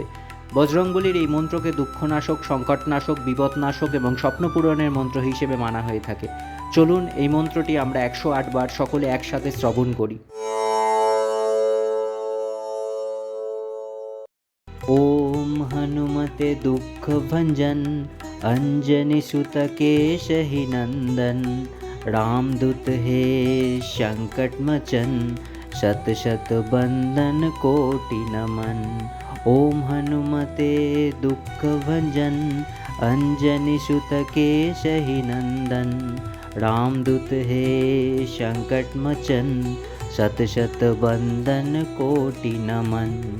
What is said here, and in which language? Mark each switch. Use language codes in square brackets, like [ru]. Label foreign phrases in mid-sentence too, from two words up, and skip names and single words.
[bn] বজরংবলীর এই মন্ত্রকে দুঃখনাশক, সংকটনাশক, বিপদনাশক এবং স্বপ্নপূরণের মন্ত্র হিসেবে মানা হয়ে থাকে। চলুন এই মন্ত্রটি আমরা 108 বার সকলে একসাথে শ্রবণ করি। [hi] ओम हनुमते दुःख भंजन अंजनी सुत केशहि नंदन, रामदूत हे संकट मचन, शत शत बंधन कोटि नमन। ओम हनुमते दुख भंजन अंजनी सुत केशहि नंदन, रामदूत हे संकट मचन, शत शत बंधन कोटि नमन।